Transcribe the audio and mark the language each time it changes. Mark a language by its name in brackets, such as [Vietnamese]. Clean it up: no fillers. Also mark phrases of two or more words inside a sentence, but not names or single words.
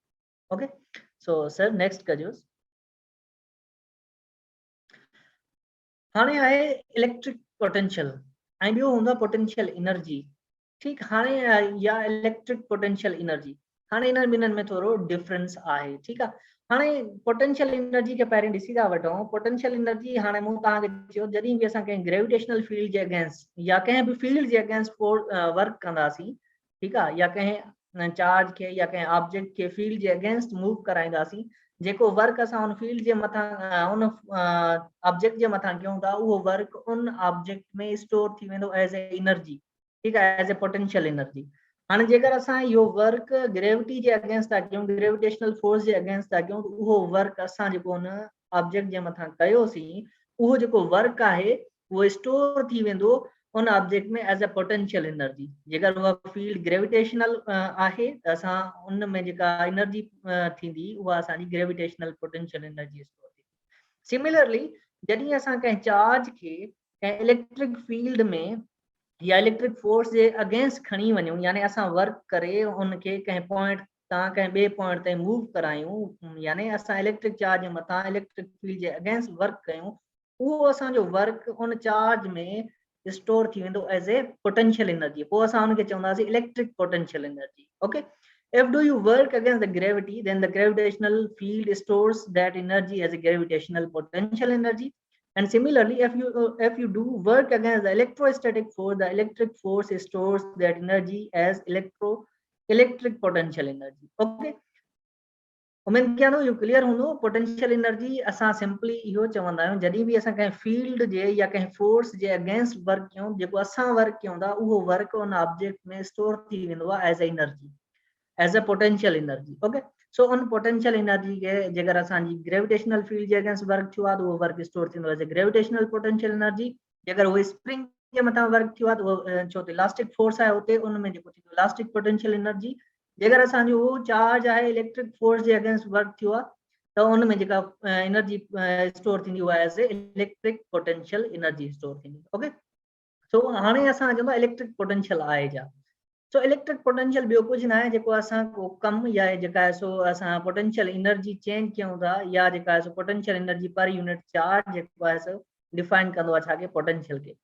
[English] OK, so sir next [Sindhi] कजोसि. हाणे आहे [English] electric potential [Sindhi] ऐं ॿियो हूंदो आहे [English] potential energy. [Sindhi] ठीक, हाणे या [English] electric potential energy, [Sindhi] हाणे हिननि ॿिन्हिनि में थोरो डिफरेंस आहे. ठीक आहे, हाणे [English] potential energy [Sindhi] खे पहिरीं ॾिसी था वठूं. [English] potential energy [Sindhi] हाणे मूं तव्हांखे चयो जॾहिं बि असां कंहिं [English] gravitational field [Sindhi] जे अगेंस्ट या कंहिं बि फील्ड जे [English] against work [Sindhi] कंदासीं, ठीक आहे, या कंहिं चार्ज खे या कंहिं ऑब्जेक्ट खे फील्ड जे [English] against move [Sindhi] कराईंदासीं, जेको वर्क असां उन फील्ड जे मथां उन ऑब्जेक्ट जे मथां कयूं था, उहो वर्क उन ऑब्जेक्ट में स्टोर थी वेंदो [English] as a energy. [Urdu] ٹھیک ہے, [English] as a potential energy. [Sindhi] हाँ, जेकर असां इहो वर्क ग्रेविटी जे अगेंस्ट था कयूं, [English] gravitational force [Sindhi] जे अगेंस्ट था कयूं, उहो वर्क असां जेको उन ऑब्जेक्ट जे मथां कयोसीं, उहो जेको वर्क आहे उहो स्टोर थी वेंदो उन ऑब्जेक्ट में [English] as a potential energy. [Sindhi] जेकर उहा फील्ड ग्रेविटेशनल आहे त असां उन में जेका एनर्जी थींदी उहा असांजी [English] gravitational potential energy store [Sindhi] थींदी. सिमिलरली जॾहिं असां कंहिं चार्ज खे कंहिं [English] electric field [Sindhi] में या [English] electric force [Sindhi] जे अगेंस्ट खणी वञूं, यानी असां वर्क करे उनखे कंहिं पॉइंट तां कंहिं ॿिए पॉइंट ते मूव करायूं, यानी असां [English] electric charge [Sindhi] जे मथां [English] electric field [Sindhi] जे [English] against work [Sindhi] कयूं, उहो असांजो वर्क उन चार्ज में स्टोर थी वेंदो [English] as a potential energy. [Sindhi] पोइ असां उनखे चवंदासीं [English] electric potential energy. ओके, if do you work against the gravity, then the gravitational field stores that energy as a gravitational potential energy. And similarly, if you do work against the electrostatic force, the electric force stores that energy as electric potential energy. [Sindhi] Okay, उमेद क्या नो, [English] you clear [Sindhi] हूंदो. [English] potential energy [Sindhi] असां सिंपली इहो चवंदा आहियूं जॾहिं बि असां कंहिं फील्ड जे या कंहिं फोर्स जे [English] against work [Sindhi] कयूं, जेको असां वर्क कयूं था उहो वर्क उन ऑब्जेक्ट में स्टोर थी वेंदो आहे [English] as a energy, as a potential energy. OK, so [Sindhi] उन [English] potential energy [Sindhi] के जेकर असांजी [English] gravitational field [Sindhi] जे [English] against work [Sindhi] थियो आहे त उहो वर्क स्टोर थींदो [English] as a gravitational potential energy. [Sindhi] जेकर उहो स्प्रिंग जे मथां वर्क थियो आहे त उहो छो त [English] elastic force [Sindhi] आहे उते, उन में जेको थींदो [English] elastic potential energy. [Sindhi] जेकर असांजो उहो चार्ज आहे [English] electric force [Sindhi] जे [English] against work [Sindhi] थियो आहे त उन में जेका [English] energy store [Sindhi] थींदी उहा [English] as a electric potential energy store [Sindhi] थींदी. [English] OK, so [Sindhi] हाणे असां चवंदा [English] electric potential [Sindhi] आहे छा. [English] so electric potential [Sindhi] ॿियो कुझु न आहे, जेको असां को कम या जेका आहे सो असां [English] potential energy change [Sindhi] कयूं था, या जेका आहे [English] so potential energy per unit charge [Sindhi] जेको आहे सो डिफाइन कंदो आहे छाखे, पोटेंशियल खे.